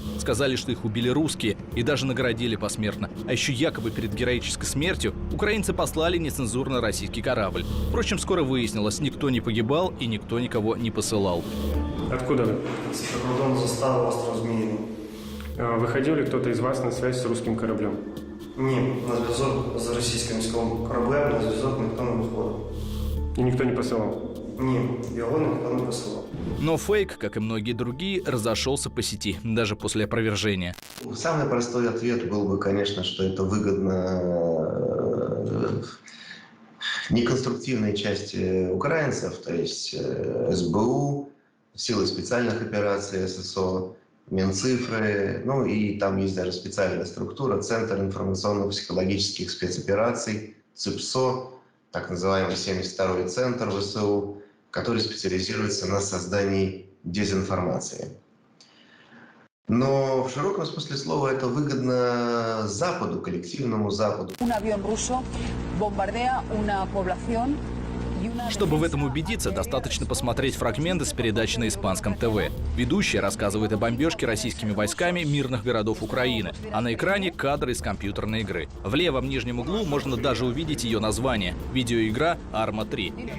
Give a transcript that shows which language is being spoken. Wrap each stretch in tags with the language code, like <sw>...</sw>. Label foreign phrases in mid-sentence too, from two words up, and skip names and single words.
<ru>Сказали, что их убили русские и даже наградили посмертно. А еще якобы перед героической смертью украинцы послали нецензурный российский корабль. Впрочем, скоро выяснилось, никто не погибал и никто никого не посылал. Откуда вы? С</ru> <uk>прикордонного застава</uk> <ru>остров Змеиный. Выходил ли кто-то из вас на связь с русским кораблем?</ru> <uk>Ні, на зв'язок з російським військовим кораблем, на зв'язок ніхто не виходив.</uk> <ru>И никто не посылал?</ru> <uk>Ні, його ніхто не посилав.</uk> <ru>Но фейк, как и многие другие, разошелся по сети, даже после опровержения. Самый простой ответ был бы, конечно, что это выгодно неконструктивной части украинцев, то есть СБУ, силы специальных операций ССО, Минцифры, ну и там есть даже специальная структура, Центр информационно-психологических спецопераций, ЦИПСО, так называемый 72-й центр ВСУ, который специализируется на создании дезинформации. Но в широком смысле слова это выгодно Западу, коллективному Западу.</ru> <es>Un avión ruso bombardea una población.</es> <ru>Чтобы в этом убедиться, достаточно посмотреть фрагменты с передачи на испанском ТВ. Ведущая рассказывает о бомбежке российскими войсками мирных городов Украины, а на экране кадры из компьютерной игры. В левом нижнем углу можно даже увидеть ее название – видеоигра «Арма-3».</ru>